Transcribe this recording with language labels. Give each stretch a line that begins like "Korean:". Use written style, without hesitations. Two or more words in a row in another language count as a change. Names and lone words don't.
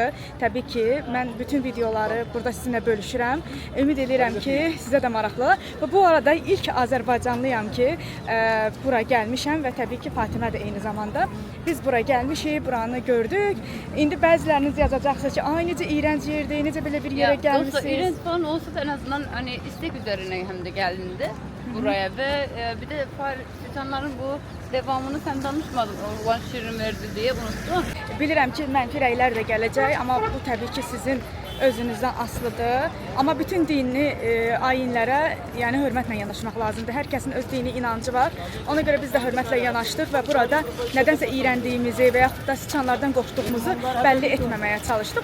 Azerbaijani: Təbii ki, mən bütün videoları burada sizinlə bölüşürəm. Ümid edirəm ki, sizə də maraqlı. Və bu arada ilk Azərbaycanlıyam ki, bura gəlmişəm və təbii ki, Fatimə də eyni zamanda. Biz bura gəlmişik, buranı gördük. İndi bəziləriniz yazacaqsınız ki, ay necə iyrənc yerdir, necə belə bir yerə gəlmişsiniz. Dostlar,
Turkish: iğrenç falan olsa da en azından hani istek üzerine hem de geldiğinde buraya ve bir de siçanların bu devamını sen danışmadın. Organ şirin verdi diye unuttum.
Azerbaijani: Bilirəm ki, mənfi rəylər də gələcək, amma bu təbii ki, sizin özünüzdən asılıdır. Amma bütün dini ayinlərə, yəni hörmətlə yanaşmaq lazımdır. Hər kəsin öz dini inancı var. Ona görə biz də hörmətlə yanaşdıq və burada nədənsə iyrəndiyimizi və yaxud da siçanlardan qorxduğumuzu bəlli etməməyə çalışdıq.